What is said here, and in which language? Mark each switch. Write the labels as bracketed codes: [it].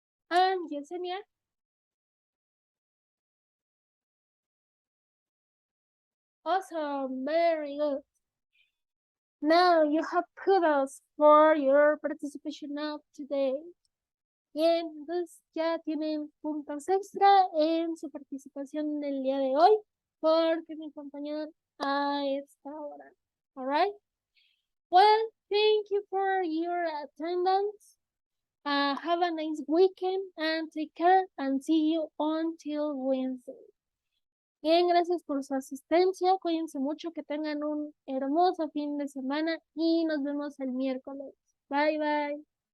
[en] and Yesenia. Awesome, very good. Now you have kudos for your participation of today. [es] Bien, entonces ya tienen puntos extra en su participación del día de hoy porque me acompañaron a esta hora. [en] All right? Well, thank you for your attendance. Have a nice weekend and take care and see you until Wednesday. [es] Bien, gracias por su asistencia. Cuídense mucho, que tengan un hermoso fin de semana y nos vemos el miércoles. Bye, bye.